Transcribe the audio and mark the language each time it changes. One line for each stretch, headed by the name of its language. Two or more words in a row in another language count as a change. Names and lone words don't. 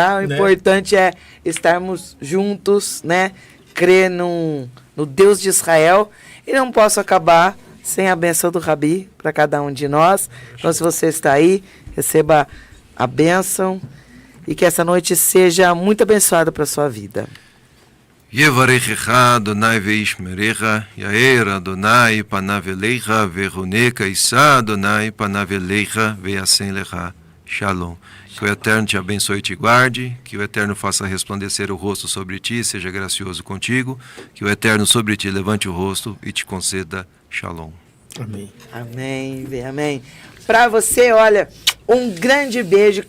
Portuguese: O importante é estarmos juntos, né? Crer no Deus de Israel. E não posso acabar sem a bênção do Rabi para cada um de nós. Então, se você está aí, receba a bênção. E que essa noite seja muito abençoada para a sua vida.
Hebrew: יברכך אדני וישמרך, יאר אדני פניו אליך, ויחנך ישא אדני פניו אליך, וישם לך. Shalom.
Portuguese: Que o Eterno te abençoe e te guarde, que o Eterno faça resplandecer o rosto sobre ti, seja gracioso contigo, que o Eterno sobre ti levante o rosto e te conceda Shalom. Amém. Amém, amém. Para você, olha, um grande beijo.